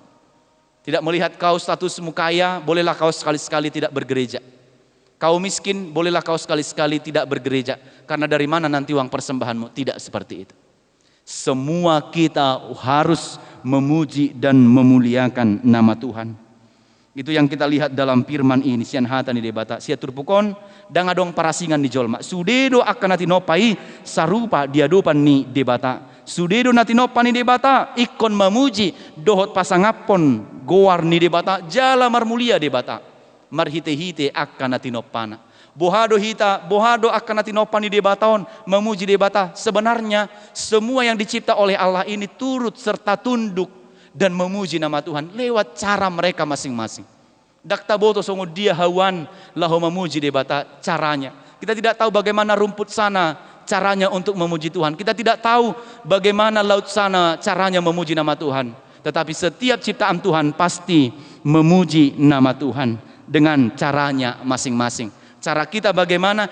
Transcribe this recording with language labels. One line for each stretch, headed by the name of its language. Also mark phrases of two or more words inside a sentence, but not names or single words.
Indonesian: Tidak melihat kau statusmu kaya, bolehlah kau sekali-sekali tidak bergereja. Kau miskin, bolehlah kau sekali-sekali tidak bergereja. Karena dari mana nanti uang persembahanmu? Tidak seperti itu. Semua kita harus memuji dan memuliakan nama Tuhan. Itu yang kita lihat dalam firman ini.
Batak Toba: Sian hata ni debata, sia turpukon dang adong parasingan di jolma. Sudedo akan natinopai sarupa diadopan ni debata. Sudedo natinopa ni debata ikon memuji dohot pasangapon goar ni debata jala marmulia debata. Marhite-hite akan natinopana. Bohado akan natinopa ni debataon memuji debata.
Indonesian: Sebenarnya semua yang dicipta oleh Allah ini turut serta tunduk dan memuji nama Tuhan lewat cara mereka masing-masing.
Batak Toba: Dakta boto songo dia hawan laho memuji debata caranya.
Indonesian: Kita tidak tahu bagaimana rumput sana caranya untuk memuji Tuhan. Kita tidak tahu bagaimana laut sana caranya memuji nama Tuhan. Tetapi setiap ciptaan Tuhan pasti memuji nama Tuhan dengan caranya masing-masing. Cara kita bagaimana?